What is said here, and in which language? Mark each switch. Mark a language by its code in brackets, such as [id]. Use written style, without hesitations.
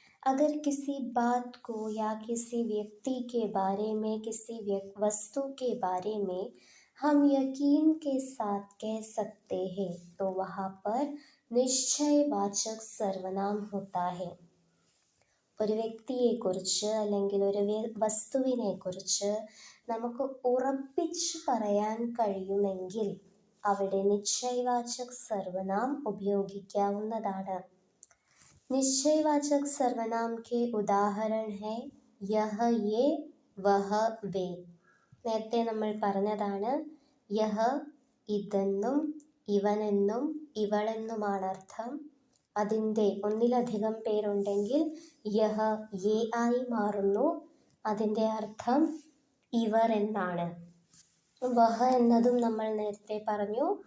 [hi] अगर किसी बात को या किसी व्यक्ति के बारे में, किसी वस्तु के बारे में हम यकीन के साथ कह सकते हैं तो वहाँ पर निश्चयवाचक सर्वनाम होता है. [ml] ഒരു വ്യക്തിയെക്കുറിച്ച് അല്ലെങ്കിൽ ഒരു വസ്തുവിനെക്കുറിച്ച് നമുക്ക് ഉറപ്പിച്ച് പറയാൻ കഴിയുമെങ്കിൽ അവിടെ നിശ്ചയവാചക് സർവനാം ഉപയോഗിക്കാവുന്നതാണ്. [hi] നിശ്ചയവാചക് സർവനാം के ഉദാഹरण है यह, ये, वह, वे. [ml] നേരത്തെ നമ്മൾ പറഞ്ഞതാണ്. യഹ ഇതെന്നും ഇവനെന്നും ഇവളെന്നുമാണ് അർത്ഥം. അതിൻ്റെ ഒന്നിലധികം പേരുണ്ടെങ്കിൽ യഹ യേ ആയി മാറുന്നു. അതിൻ്റെ അർത്ഥം ഇവർ എന്നാണ്. വഹ എന്നതും നമ്മൾ നേരത്തെ പറഞ്ഞു.